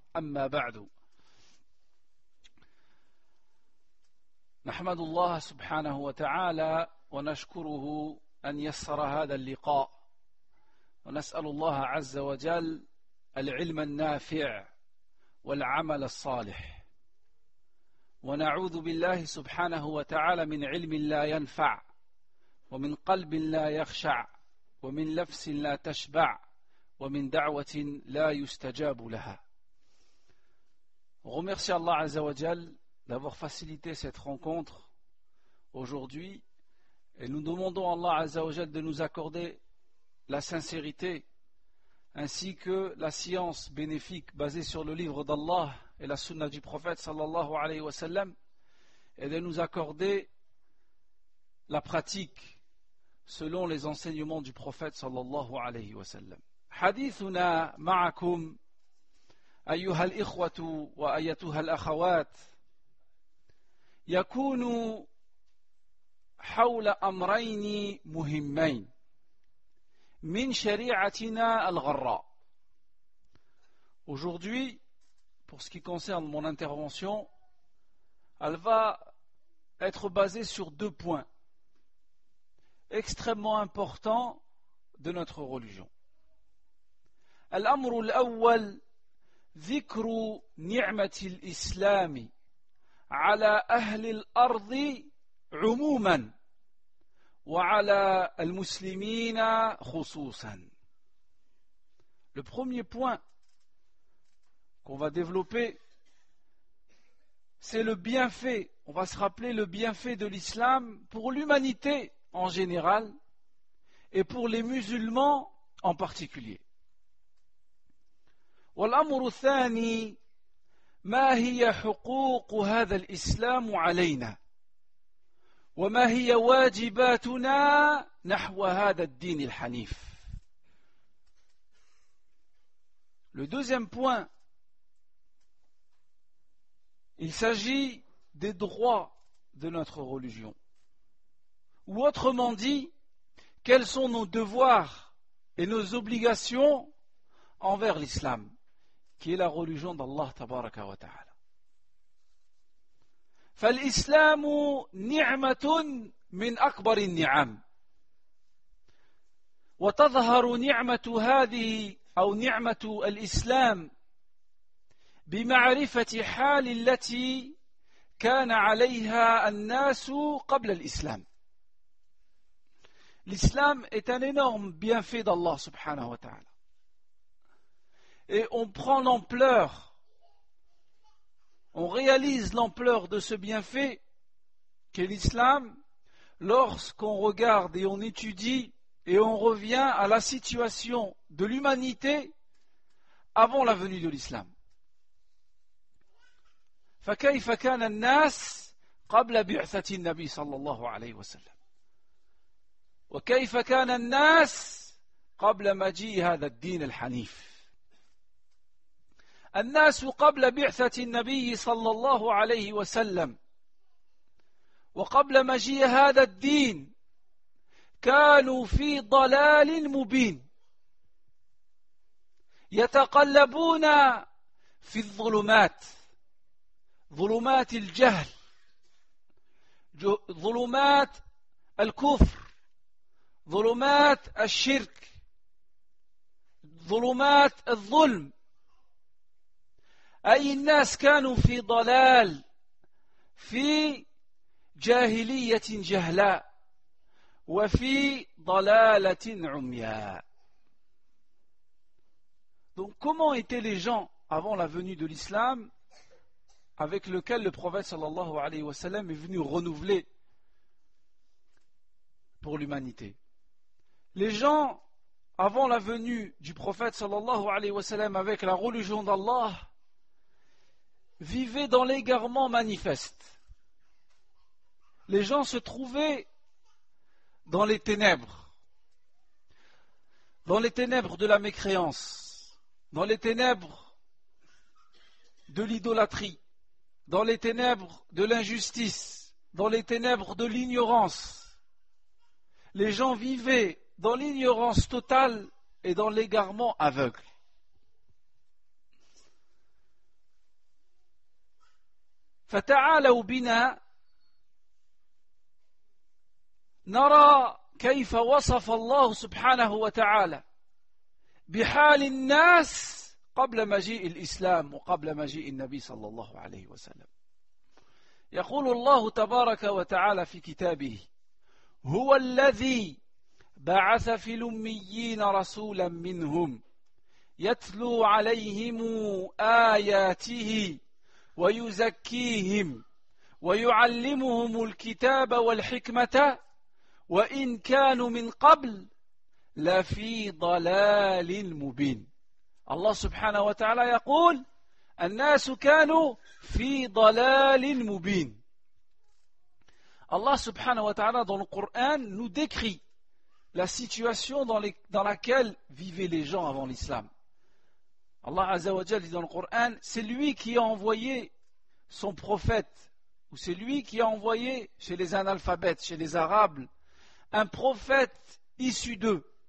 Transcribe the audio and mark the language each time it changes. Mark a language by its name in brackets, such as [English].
[Arabic] أما بعد، نحمد الله سبحانه وتعالى ونشكره أن يسر هذا اللقاء، ونسأل الله عز وجل العلم النافع والعمل الصالح، ونعوذ بالله سبحانه وتعالى من علم لا ينفع ومن قلب لا يخشع ومن نفس لا تشبع ومن دعوة لا يستجاب لها. [French] On remercie Allah Azza wa Jal d'avoir facilité cette rencontre aujourd'hui, et nous demandons à Allah Azza wa Jal de nous accorder la sincérité ainsi que la science bénéfique basée sur le livre d'Allah et la sunna du prophète sallallahu alayhi wa sallam, et de nous accorder la pratique selon les enseignements du prophète sallallahu alayhi wa sallam. [Arabic] حديثنا معكم أيها الإخوة وأيتها الأخوات يكون حول أمرين مهمين من شريعتنا الغراء. [French] Aujourd'hui, pour ce qui concerne mon intervention, elle va être basée sur deux points extrêmement importants de notre religion. [Arabic] الأمر الأول ذكر نعمة الإسلام على أهل الأرض عموما وعلى المسلمين خصوصا. [French] Le premier point qu'on va développer, c'est le bienfait. On va se rappeler le bienfait de l'islam pour l'humanité en général et pour les musulmans en particulier. [Arabic] والأمر الثاني ما هي حقوق هذا الإسلام علينا وما هي واجباتنا نحو هذا الدين الحنيف. [French] Le deuxième point, il s'agit des droits de notre religion, ou autrement dit, quels sont nos devoirs et nos obligations envers l'islam, qui est la religion d'Allah tabaraka wa ta'ala. [Arabic] فالإسلام نعمة من أكبر النعم، وتظهر نعمة هذه أو نعمة الإسلام بمعرفة حال التي كان عليها الناس قبل الإسلام. [French] L'islam est un énorme bienfait d'Allah subhanahu wa ta'ala, et on prend l'ampleur, on réalise l'ampleur de ce bienfait qu'est l'islam lorsqu'on regarde et on étudie et on revient à la situation de l'humanité avant la venue de l'islam. [Arabic] فكيف كان الناس قبل بعثة النبي صلى الله عليه وسلم وكيف كان الناس قبل مجيء هذا الدين الحنيف. الناس قبل بعثة النبي صلى الله عليه وسلم وقبل مجيء هذا الدين كانوا في ضلال مبين، يتقلبون في الظلمات، ظلمات الجهل، ظلمات الكفر، ظلمات الشرك، ظلمات الظلم. أي الناس كانوا في ضلال، في جاهلية جهلاء، وفي ضلالة عمياء. [French] Donc comment étaient les gens avant la venue de l'islam? avec lequel le prophète sallallahu alayhi wa sallam est venu renouveler pour l'humanité. Les gens, avant la venue du prophète sallallahu alayhi wa sallam avec la religion d'Allah, vivaient dans l'égarement manifeste. Les gens se trouvaient dans les ténèbres de la mécréance, dans les ténèbres de l'idolâtrie, dans les ténèbres de l'injustice, dans les ténèbres de l'ignorance. Les gens vivaient dans l'ignorance totale et dans l'égarement aveugle. [Arabic] فتعالوا بنا نرى كيف وصف الله سبحانه وتعالى بحال الناس قبل مجيء الإسلام وقبل مجيء النبي صلى الله عليه وسلم. يقول الله تبارك وتعالى في كتابه: هو الذي بعث في الأميين رسولا منهم يتلو عليهم آياته ويزكيهم ويعلمهم الكتاب والحكمة وإن كانوا من قبل لفي ضلال مبين. Allah subhanahu wa ta'ala يقول: الناس كانوا في ضلال مبين. [French] Allah subhanahu wa ta'ala dans le Coran nous décrit la situation dans laquelle vivaient les gens avant l'islam. Allah azza wa jalla dit dans le Coran: c'est lui qui a envoyé son prophète, ou c'est lui qui a envoyé chez les analphabètes, chez les arabes, un prophète issu d'eux.